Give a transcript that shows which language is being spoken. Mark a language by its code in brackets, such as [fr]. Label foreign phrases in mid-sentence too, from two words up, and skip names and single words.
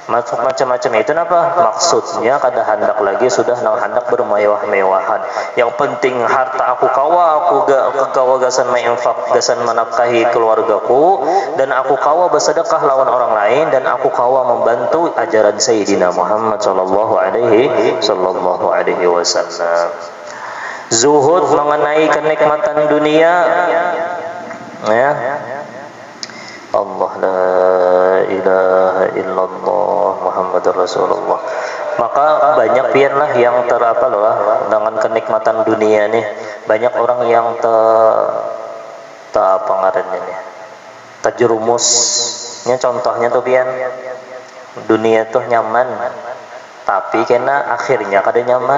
[bjn] macam-macam itu apa maksudnya kada hendak lagi sudah nang hendak bermewah-mewahan. Yang penting harta aku kawa, aku kawa gasan menginfak, gasan menafkahi keluargaku, dan aku kawa bersedekah lawan orang lain, dan aku kawa membantu ajaran Sayyidina Muhammad [ar] sallallahu alaihi wasallam. [id] Zuhud mengenai kenikmatan dunia, ya. [ar] Allah la ilaha illallah Muhammadur Rasulullah. [bjn] Maka banyak pianlah yang terapa loh dengan kenikmatan dunia nih. Banyak orang yang apa ngarannya nih, terjerumusnya. Contohnya tuh pian, dunia tuh nyaman, tapi kena akhirnya kada nyaman.